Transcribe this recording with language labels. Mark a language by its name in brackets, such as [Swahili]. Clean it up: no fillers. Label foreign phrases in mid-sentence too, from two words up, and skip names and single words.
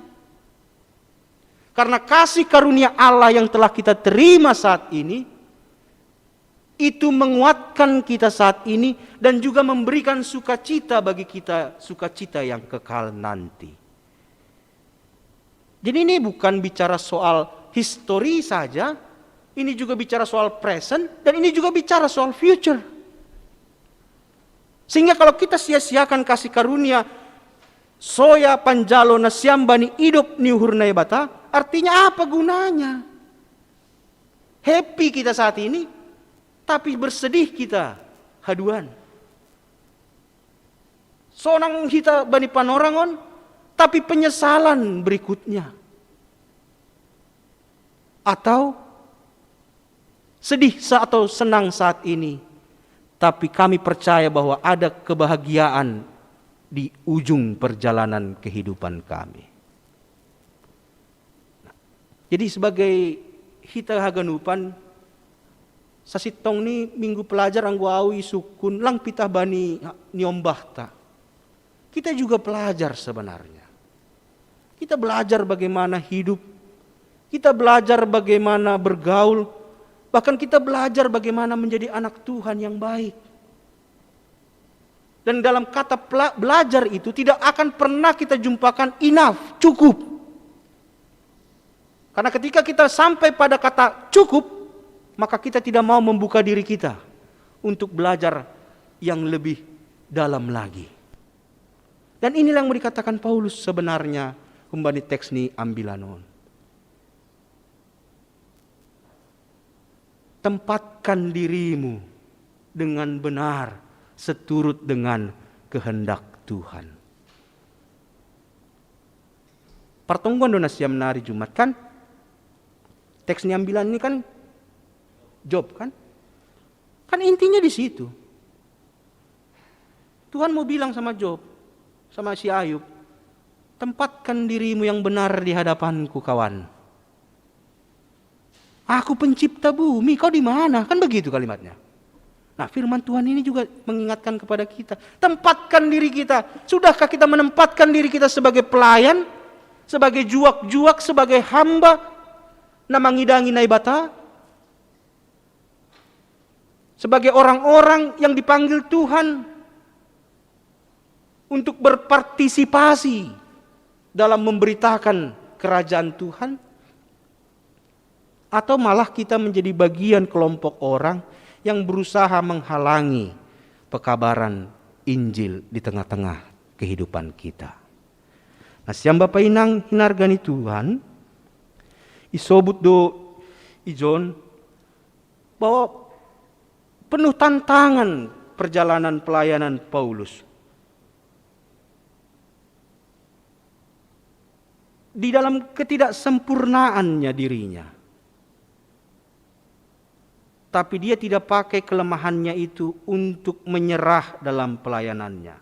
[Indonesian] Karena kasih karunia Allah yang telah kita terima saat ini, itu menguatkan kita saat ini dan juga memberikan sukacita bagi kita, sukacita yang kekal nanti. Jadi ini bukan bicara soal history saja, ini juga bicara soal present, dan ini juga bicara soal future. Sehingga kalau kita sia-siakan kasih karunia, [Batak Simalungun] soya panjalo nasyambani hidup niuhurnai bata, [Indonesian] artinya apa gunanya? Happy kita saat ini, tapi bersedih kita haduan. [Batak Simalungun] Sonang kita bani panorangon, [Indonesian] tapi penyesalan berikutnya. Atau sedih atau senang saat ini, tapi kami percaya bahwa ada kebahagiaan di ujung perjalanan kehidupan kami. Jadi sebagai [Batak Simalungun] hita haganupan, sasitong ni minggu pelajar angguawi sukun lang pitah bani niombahta. [Indonesian] Kita juga pelajar sebenarnya. Kita belajar bagaimana hidup, kita belajar bagaimana bergaul, bahkan kita belajar bagaimana menjadi anak Tuhan yang baik. Dan dalam kata belajar itu tidak akan pernah kita jumpakan enough, cukup. Karena ketika kita sampai pada kata cukup, maka kita tidak mau membuka diri kita untuk belajar yang lebih dalam lagi. Dan inilah yang mau dikatakan Paulus sebenarnya, kembali [Batak Simalungun] teks ni ambilanon. [Indonesian] Tempatkan dirimu dengan benar seturut dengan kehendak Tuhan. [Batak Simalungun] Pertonggon dona siam nari Jumat kan? Teks ni ambilan [Indonesian] ini kan Job kan? Kan intinya di situ. Tuhan mau bilang sama Job, sama si Ayub, tempatkan dirimu yang benar di hadapanku kawan. Aku pencipta bumi, kau di mana? Kan begitu kalimatnya. Nah firman Tuhan ini juga mengingatkan kepada kita. Tempatkan diri kita. Sudahkah kita menempatkan diri kita sebagai pelayan? Sebagai juak-juak, sebagai hamba? [Batak Simalungun] Na mangidangi naibata? [Indonesian] sebagai orang-orang yang dipanggil Tuhan untuk berpartisipasi dalam memberitakan kerajaan Tuhan, atau malah kita menjadi bagian kelompok orang yang berusaha menghalangi pekabaran Injil di tengah-tengah kehidupan kita. [Batak Simalungun] Nah, siang Bapak Inang hinargani Tuhan, isobut do ijon [Indonesian] bahwa penuh tantangan perjalanan pelayanan Paulus. Di dalam ketidaksempurnaannya dirinya. Tapi dia tidak pakai kelemahannya itu untuk menyerah dalam pelayanannya.